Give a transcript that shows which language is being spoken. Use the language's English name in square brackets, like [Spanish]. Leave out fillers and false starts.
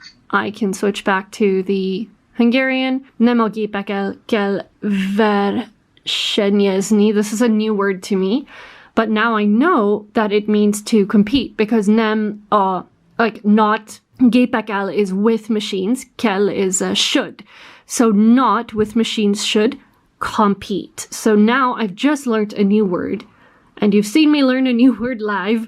[English] I can switch back to the Hungarian. [Hungarian] Nem a gépekkel kell versenyezni. [English] This is a new word to me, but now I know that it means to compete, because nem, like not, gépekkel is with machines, kell is should. So not with machines should compete. So now I've just learned a new word. And you've seen me learn a new word live.